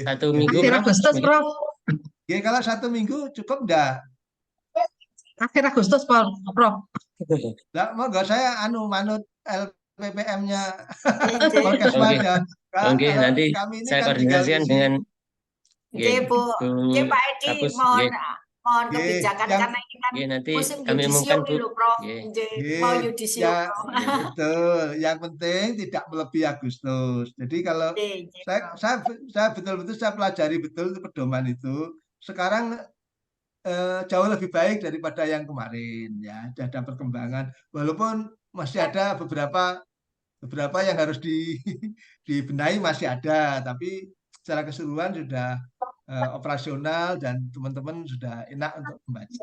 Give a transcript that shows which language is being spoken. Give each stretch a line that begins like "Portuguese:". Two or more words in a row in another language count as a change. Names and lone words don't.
Indonesian: Satu Jadi, minggu, Akhir Prof? Agustus, Mungkin. Prof. nggih, kalau 1 minggu cukup enggak? Akhir Agustus, Prof. Enggak, monggo saya manut LPPM-nya Nggih, Polkes Oke, Madia. oke, Kalau nanti kami ini saya kan tinggal koordinasikan isi. dengan nggih, Bu. Bu Nggih, Pak Edi, Kapus. mohon Nggih, kebijakan yang karena ini kan Nanti musim kami yudisium umumkan, nih Bu. lho, Prof. Nggih. Nggih, mau nggih, yudisium, ya Prof. betul. Yang penting tidak melebihi Agustus. Jadi kalau Nggih, nggih, saya Prof. saya saya betul-betul saya pelajari betul itu pedoman itu. Sekarang jauh lebih baik daripada yang kemarin ya. Ada perkembangan. Walaupun masih ada beberapa yang harus dibenahi masih ada, tapi secara keseluruhan sudah operasional dan teman-teman sudah enak untuk membaca.